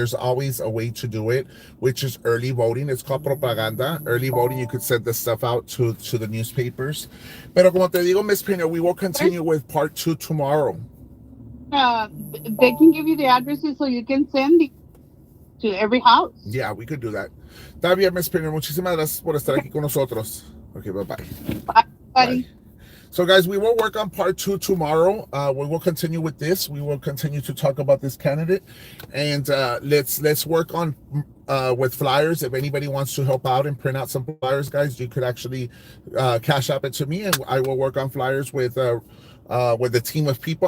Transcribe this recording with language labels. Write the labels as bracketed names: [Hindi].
[English] There's always a way to do it, which is early voting. It's called propaganda. Early voting, you could send this stuff out to the newspapers. [Spanish] Pero como te digo, [English] Miss Pena, we will continue with part 2 tomorrow. They can give you the addresses so you can send it to every house. Yeah, we could do that. [Spanish] Está bien, [English] Miss Pena. [Spanish] Muchísimas gracias por estar aquí con nosotros. [English] Okay, bye-bye. Bye, buddy. Bye. So, guys, we will work on part 2 tomorrow. We will continue with this. We will continue to talk about this candidate, and let's work on with flyers. If anybody wants to help out and print out some flyers, guys, you could actually cash app it to me, and I will work on flyers with a team of people.